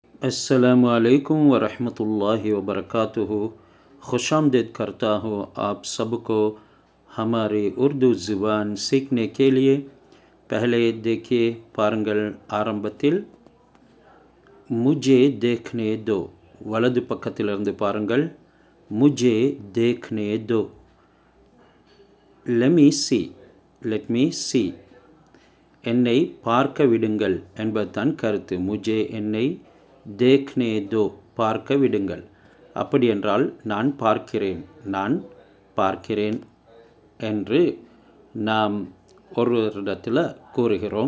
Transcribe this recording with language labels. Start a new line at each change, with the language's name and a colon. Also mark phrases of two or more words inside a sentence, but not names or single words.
Arabic: السلام عليكم ورحمة الله وبركاته.
Urdu: خوش آمدید کرتا ہوں آپ سب کو ہماری اردو زبان سیکھنے کے لیے. پہلے دیکھیے
Tamil: பாருங்கள் ஆரம்பத்தில்
Urdu: مجھے دیکھنے دو
Tamil: வலது பக்கத்திலிருந்து பாருங்கள்
Urdu: مجھے دیکھنے دو
English: let me see
Tamil: என்னை பார்க்க விடுங்கள் என்பதுதான் கருத்து. முஜே என்னை,
Urdu: دیکھنے دو
Tamil: பார்க்க விடுங்கள். அப்படி என்றால் நான் பார்க்கிறேன் என்று நாம் ஒரு இடத்துல கூறுகிறோம்.